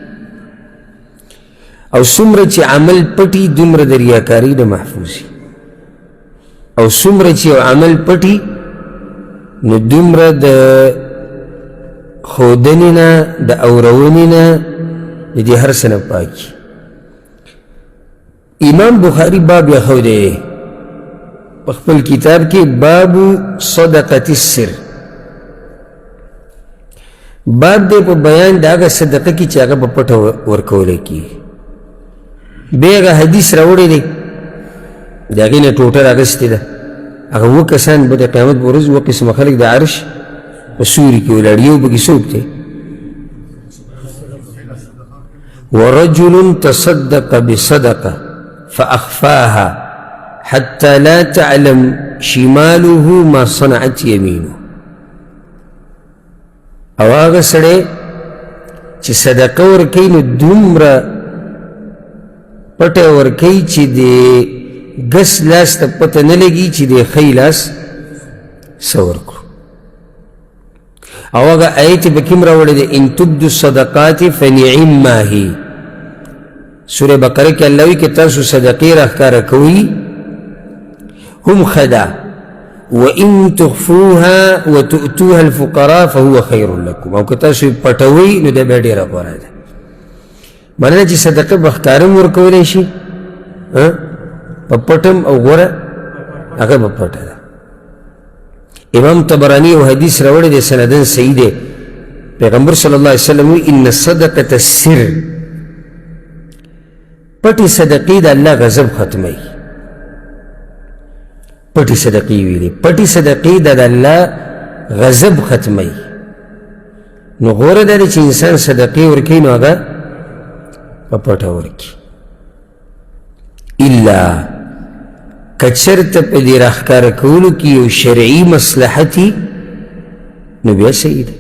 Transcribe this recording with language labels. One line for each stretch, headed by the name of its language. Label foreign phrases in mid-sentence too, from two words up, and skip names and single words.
Pashto: او څومره چې عمل پټي دومره د ریاکارۍ نه محفوظ وي، او څومره چې یو عمل پټي نو دومره د ښودنې نه د اورونې نه د دې هر څه نه پاکي. امام بخاری باب یخودی په خپل کتاب کې باب صدقة السر، باب دی په بیان د هغه صدقه کې چې هغه په پټه ورکولی کېږي. بیا هغه حدیث راوړی دی د هغې نه ټوټه راغستې ده، هغه اووه کسان به د قیامت په ورځ اووه قسمه خلک د عرش په سوري کې ولاړ، یو پکې څوک دی؟
Arabic: ورجل تصدق بصدقه فأخفاها حتى لا تعلم شماله ما صنعت يمينه.
Pashto: او هغه سړی چې صدقه ورکوي نو دومره پټه ورکوي چې د ګس لاس ته پته نه لګي چې د ښی لاس څه ورکړو. او هغه آیت به کوم راوړی دی؟
Arabic: ان تبدو الصدقات فنعما هي.
Pashto: سوره بقره کې الله وایي که تاسو صدقې راښکاره کوئ هم ښه ده،
Arabic: وان تخفوها وتؤتوها الفقراء فهو خیر لكم.
Pashto: او که تاسو یې پټوئ نو دا بیا ډېره غوره ده. مننه چې صدقه به ښکاره هم ورکولی شي په پټم او غوره هغه به پټه ده. امام طبراني یو حدیث راوړی دی سندن صحیح دی، پیغمبر
Arabic: صلی الله علیه وسلم
Pashto: وایي
Arabic: ان صدقة السر،
Pashto: پټې صدقې د الله غضب ختموي. پټې صدقې ویلې، پټې صدقې د الله غضب ختموي. نو غوره ده چې انسان صدقې ورکوي نو هغه په پټه ورکړي، الا که چېرته په دې راښکاره کولو کې یو شرعي مصلحت وي نو بیا صحیح ده.